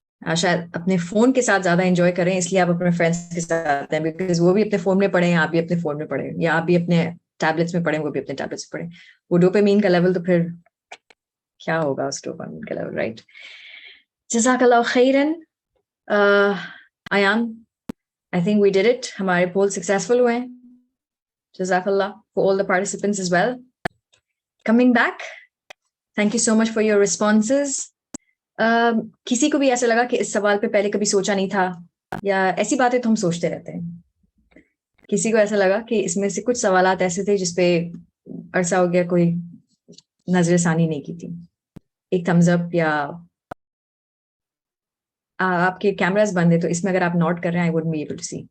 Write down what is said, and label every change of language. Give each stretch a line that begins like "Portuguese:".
Hindi: शायद अपने फोन के ज्यादा एंजॉय करें, इसलिए आप अपने फ्रेंड्स के साथ हैं, बिकॉज वो भी अपने फोन में पढ़े, आप भी अपने फोन में पढ़े, या आप भी अपने टैबलेट्स में पढ़े, वो भी अपने टैबलेट्स में पढ़े. वो डोपामीन का लेवल तो फिर क्या होगा उस डोपामीन का लेवल, राइट?
English: जज़ाकल्लाह खैरन. Ayan, I think we did it.
Hindi: हमारे पोल सक्सेसफुल हुए.
English: Jazakallah for all the participants as well. Coming back, thank you so much for your responses.
Hindi: किसी को भी ऐसा लगा कि इस सवाल पे पहले कभी सोचा नहीं था, या ऐसी बातें तो हम सोचते रहते हैं, किसी को ऐसा लगा कि इसमें से कुछ सवालात ऐसे थे जिसपे अरसा हो गया कोई नजरसानी नहीं की थी? एक थम्स अप, या आपके कैमरास बंद है तो इसमें अगर आप नोट कर रहे हैं, I wouldn't be able to C.